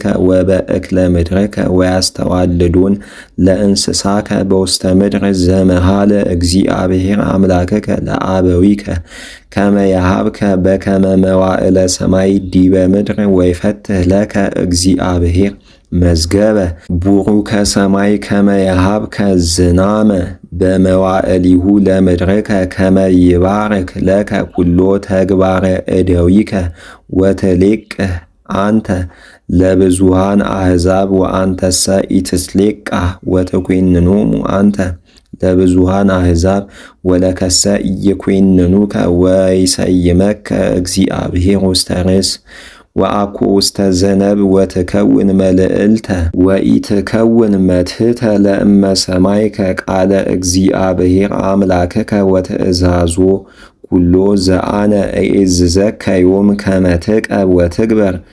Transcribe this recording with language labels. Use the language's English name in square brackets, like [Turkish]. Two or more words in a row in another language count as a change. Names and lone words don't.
[Geez] ወበእክለ ምድርከ ወያስተዋልዶን ለእንስሳከ በውስተ ምድር ዘመሃለ እግዚአብሔር አምላከከ ለአበዊከ ከመ የሃብከ በከመ መዋዕለ ሰማይ ዲበ ምድር ወይፈትህ ለከ እግዚአብሔር መዝገበ ቡሩከ ሰማይ ከመ የሃብከ ዝናመ በመዋዕሊሁ ለምድርከ ከመ ይባርክ ለከ ኩሎ ተግባረ እደዊከ ወትሌቅህ አንተ ለብዙሃን አሕዛብ ወአንተሰ ኢትስሌቃህ ወትኰንኖሙ አንተ ለብዙሃን አሕዛብ ወለከሰ ኢይኰንኑከ ወይሰይመከ እግዚአብሔር ውስተ ርእስ ወአኮ ውስተ ዘነብ ወትከውን መልዕልተ ወኢትከውን መትሕተ ለእመ ሰማዕከ ቃለ እግዚአብሔር አምላከከ ወትእዛዞ ኩሎ ዘአነ እዔዝዘከ ዮም ከመ ትቀብ ወትግበር